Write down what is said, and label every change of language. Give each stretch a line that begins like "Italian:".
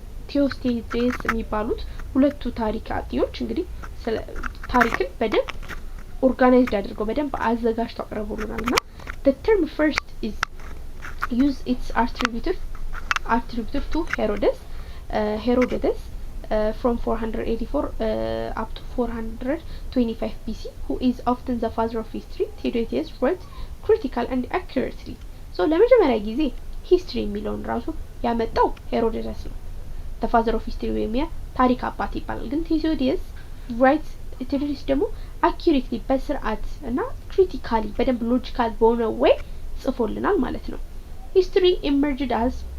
Amharic: ቲዮስቴዴስ የሚባሉት ሁለቱ ታሪክ አጥኚዎች እንግዲህ ታሪክን በደንብ ኦርጋናይዝድ አድርገው በደንብ አዘጋጅተው አቅርበውልናል። እና
English: the term first is use its attributed to Herodotus from 484 up to 425 BC, who is often the father of history. Thucydides wrote critical and accurately.
Amharic: so ለመጀመሪያ ጊዜ ሂስትሪ የሚለውን ራሱ ያመጣው ሄሮዶተስ ነው።
English: the father of history
Amharic: ወይም ታሪክ አባት ይባላል። ግን ቲዮስቴዲየስ ደግሞ accurately በስርዓት እና ክሪቲካሊ በደንብ ሎጂካል በሆነ ወይ ጽፎልናል ማለት ነው።
English: history emerged as